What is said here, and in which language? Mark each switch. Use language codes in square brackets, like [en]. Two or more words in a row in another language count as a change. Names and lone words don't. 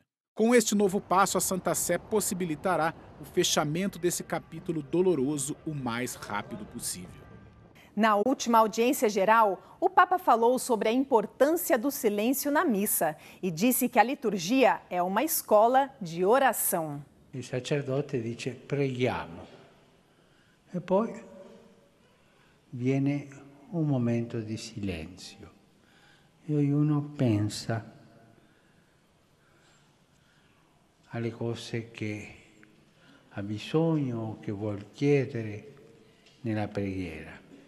[pt] Com este novo passo, a Santa Sé possibilitará o fechamento desse capítulo doloroso o mais rápido possível. Na última audiência geral, o Papa falou sobre a importância do silêncio na missa e disse que a liturgia é uma escola de oração. [it] Il sacerdote dice preghiamo e poi viene un momento di silenzio e ognuno pensa alle cose che ha bisogno, che vuol chiedere nella preghiera.